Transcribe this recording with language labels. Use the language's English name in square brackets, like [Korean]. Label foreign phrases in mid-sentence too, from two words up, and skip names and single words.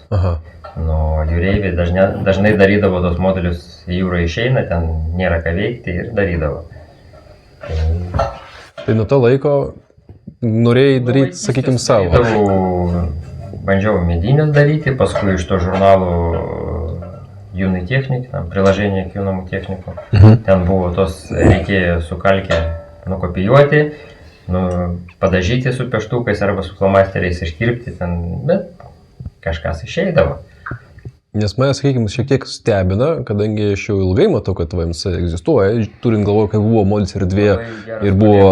[Lithuanian] Nu, jūreiviai dažnai darydavo tos modelius, į jūrą išeina, ten nėra ką veikti ir darydavo. Tai nuo to laiko norėjai daryti, sakykim, savo. Bandžiau medinės daryti, paskui iš to žurnalų [Russian] Юный техник, там приложение к юному технику. [Lithuanian] Ten buvo tos, reikėjo su kalke nukopijuoti, padažyti su pieštukais arba su flomasteriais iškirpti ten, bet kažkas išeidavo. Nes mane, sakykime, šiek tiek stebina, kadangi aš jau ilgai matau, kad VMC egzistuoja, turint galvoje, kad buvo Modelis R2 ir buvo...